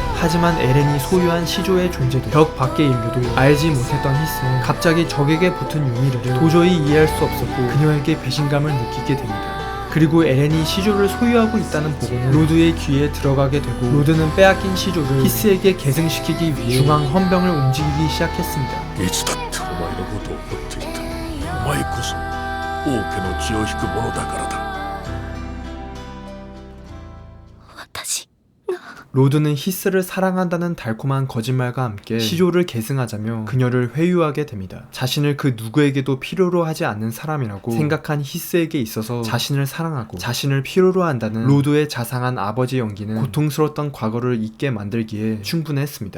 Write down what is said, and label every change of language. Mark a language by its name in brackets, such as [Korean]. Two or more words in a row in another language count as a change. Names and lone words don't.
[Korean] 하지만 에렌이 소유한 시조의 존재도 벽 밖의 인류도 알지 못했던 히스는 갑자기 적에게 붙은 유미르를 도저히 이해할 수 없었고 그녀에게 배신감을 느끼게 됩니다. 그리고 에렌이 시조를 소유하고 있다는 보고는 로드의 귀에 들어가게 되고 로드는 빼앗긴 시조를 히스에게 계승시키기 위해 중앙 헌병을 움직이기 시작했습니다. [Japanese] いつだってお前のことを追っていた。お前こそ王家の血を引く者だからだ。私。 [Korean] 로드는 히스를 사랑한다는 달콤한 거짓말과 함께 시조를 계승하자며 그녀를 회유하게 됩니다. 자신을 그 누구에게도 필요로 하지 않는 사람이라고 생각한 히스에게 있어서 자신을 사랑하고 자신을 필요로 한다는 로드의 자상한 아버지 연기는 고통스러웠던 과거를 잊게 만들기에 충분했습니다.